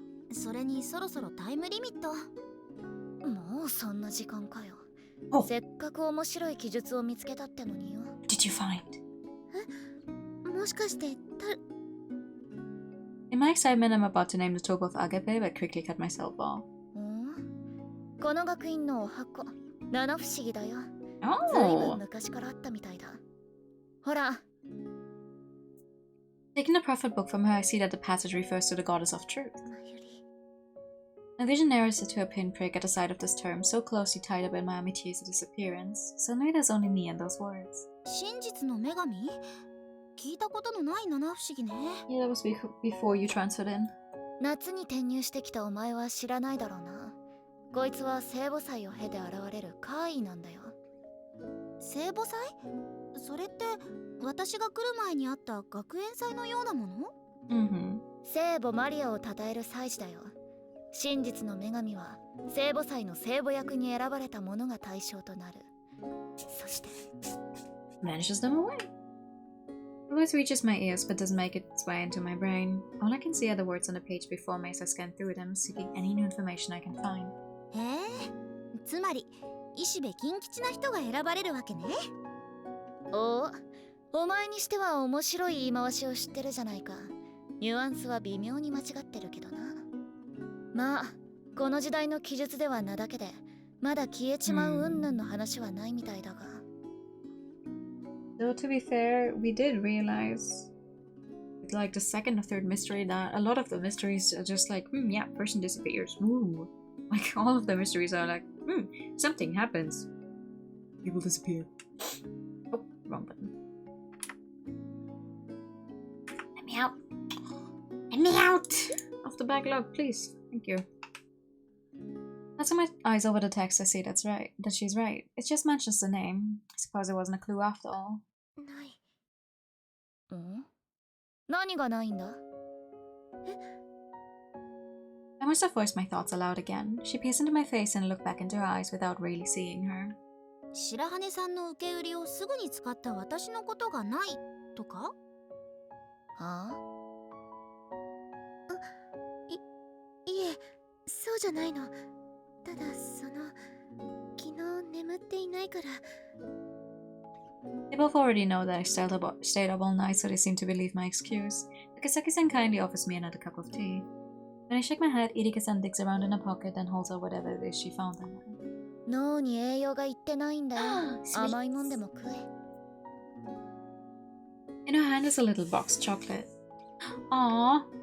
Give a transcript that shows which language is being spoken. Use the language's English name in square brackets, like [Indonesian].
[Japanese] それにそろそろタイムリミット。もうそんな時間かよ。せっかく面白い記述を見つけたってのによ。 [English] Did you find? [Japanese] もしかして [English] In my excitement, I'm about to name the Toba of Agape, but quickly cut myself off. [Japanese] この学院のお箱、七不思議だよ。ずいぶん昔からあったみたいだ。ほら。 [English] Taking the prophet book from her, I see that the passage refers to the goddess of truth. My vision narrows it to a pinprick at the side of this term, so closely tied up in my Amiti's disappearance. Suddenly there's only me and those words. [Japanese] 真実の女神? 聞いたことのない七不思議ね。 [English] Yeah, that was before you transferred in. [Japanese] 夏に転入してきたお前は知らないだろうな。こいつは聖母祭を経て現れる怪異なんだよ。聖母祭? それって私が来る前にあった学園祭のようなもの？聖母マリアを称える祭事だよ。真実の女神は聖母祭の聖母役に選ばれた者が対象となる。そして [English] vanishes them away. The voice reaches my ears but doesn't make its way into my brain. All I can see are the words on the page before me as I scan through them, seeking any new information I can find. [Japanese] つまり石部金吉な人が選ばれるわけね。お前にしては面白い言い回しを知ってるじゃないか。ニュアンスは微妙に間違ってるけどな。まあこの時代の記述では名だけでまだ消えちまう云々の話はないみたいだが。 [English] Though to be fair, we did realize, like the second or third mystery, that a lot of the mysteries are just like, yeah, person disappears. Ooh. Like all of the mysteries are like, something happens. People disappear. Oh, wrong button. Let me out. Let me out of the backlog, please. Thank you. Passing my eyes over the text, I see that she's right. It just mentions the name. I suppose it wasn't a clue after all. [Japanese] 何がないんだ? [English] I must have voiced my thoughts aloud again. She peers into my face and looked back into her eyes without really seeing her. [Japanese] 白羽さんの受け売りをすぐに使った私のことがないとか? いえ、そうじゃないの。ただ昨日眠っていないから。 [English] They both already know that I stayed up all night, so they seem to believe my excuse. Takasaki-san kindly offers me another cup of tea. When I shake my head, Irika-san digs around in her pocket and holds out whatever it is she found in there. [Japanese] 脳に栄養がいってないんだよ。甘いもんでも食え。 [English] In her hand is a little boxed chocolate. Aww.